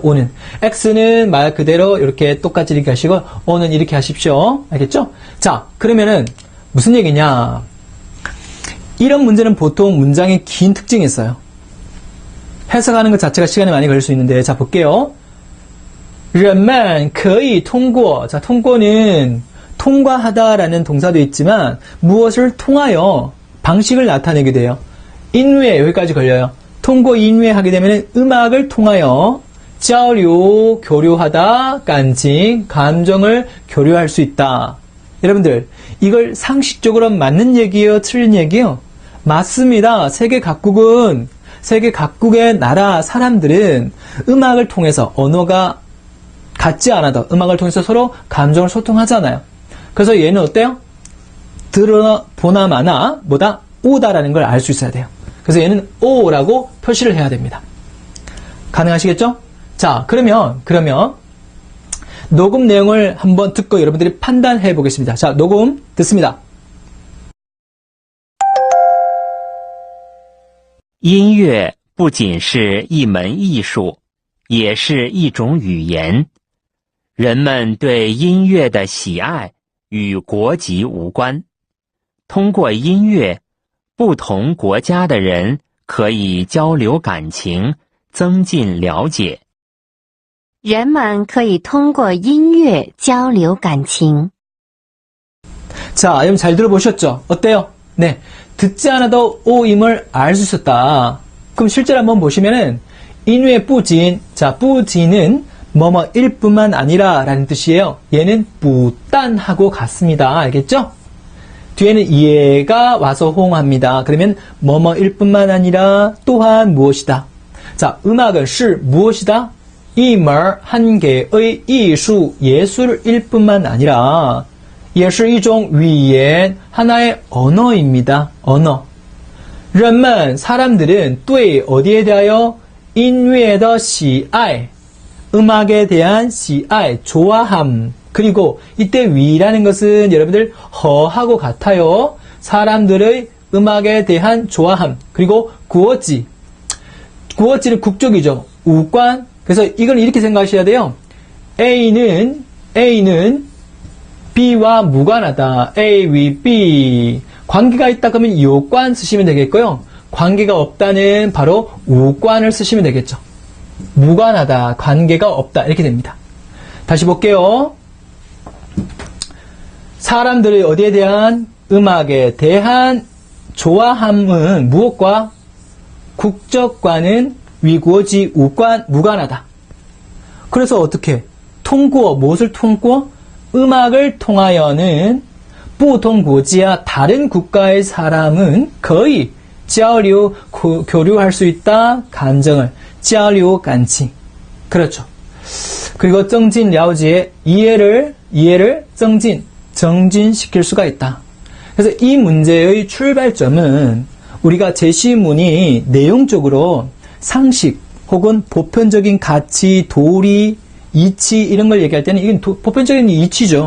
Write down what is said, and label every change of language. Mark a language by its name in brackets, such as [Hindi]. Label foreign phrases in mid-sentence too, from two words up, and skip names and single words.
[Korean] O는. X는 말 그대로 이렇게 똑같이 이렇게 하시고 O는 이렇게 하십시오. 알겠죠? 자, 그러면은 무슨 얘기냐? 이런 문제는 보통 문장에 긴 특징이 있어요. 해석하는 것 자체가 시간이 많이 걸릴 수 있는데 자, 볼게요. [Chinese] 人们可以通过 [Korean] 자, 통과는 통과하다라는 동사도 있지만 무엇을 통하여 방식을 나타내게 돼요. 인외 여기까지 걸려요. [Chinese] 通过 音乐 [Korean] 하게 되면 음악을 통하여 交流 교류하다, 感情 감정을 교류할 수 있다. 여러분들 이걸 상식적으로 맞는 얘기예요? 틀린 얘기예요? 맞습니다. 세계 각국의 나라 사람들은 음악을 통해서 언어가 같지 않아도 음악을 통해서 서로 감정을 소통하잖아요. 그래서 얘는 어때요? 들어나 보나 마나 뭐다? 오다라는 걸 알 수 있어야 돼요. 그래서 얘는 O라고 표시를 해야 됩니다. 가능하시겠죠? 자, 그러면 녹음 내용을 한번 듣고 여러분들이 판단해 보겠습니다. 자, 녹음 듣습니다. [Chinese] 音乐不仅是一门艺术，也是一种语言。人们对音乐的喜爱与国籍无关。通过音乐，不同国家的人可以交流感情，增进了解。人们可以通过音乐交流感情。 [Korean] 자, 여러분 잘 들어보셨죠? 어때요? 네. 듣지 않아도 O임을 알 수 있었다. 그럼 실제로 한번 보시면은 [Chinese] 音乐 不仅, [Korean] 자, 뿌진은 뭐뭐일 뿐만 아니라 라는 뜻이에요. 얘는 부단하고 같습니다. 알겠죠? 뒤에는 얘가 와서 호응합니다. 그러면 뭐뭐일 뿐만 아니라 또한 무엇이다. 자, 음악은 是 무엇이다? 一门 한 개의 艺术 예술일 뿐만 아니라 [Chinese] 也是一种语言 [Korean] 하나의 언어입니다. 언어. 人们 사람들은 对 어디에 대하여 [Chinese] 音乐的喜爱 [Korean] 음악에 대한 喜爱 좋아함. 그리고 이때 위라는 것은 여러분들 허하고 같아요. 사람들의 음악에 대한 좋아함. 그리고 구어지. 구어지는 국적이죠. 우관. 그래서 이걸 이렇게 생각하셔야 돼요. A는 B와 무관하다. [English] A with B. [Korean] 관계가 있다 그러면 요관 쓰시면 되겠고요. 관계가 없다는 바로 우관을 쓰시면 되겠죠. 무관하다, 관계가 없다 이렇게 됩니다. 다시 볼게요. 사람들의 어디에 대한 음악에 대한 좋아함은 무엇과 국적과는 [Chinese] 与国籍 无关 [Korean] 무관하다. 그래서 어떻게 통구어 무엇을 통구어 음악을 통하여는 [Chinese] 不同国家 [Korean] 다른 국가의 사람은 거의 交流 교류할 수 있다. 감정을 [Chinese] 交流感情 [Korean] 그렇죠. 그리고 정진 려지의 이해를 정진시킬 수가 있다. 그래서 이 문제의 출발점은 우리가 제시문이 내용적으로 상식 혹은 보편적인 가치, 도리, 이치 이런 걸 얘기할 때는 이건 보편적인 이치죠.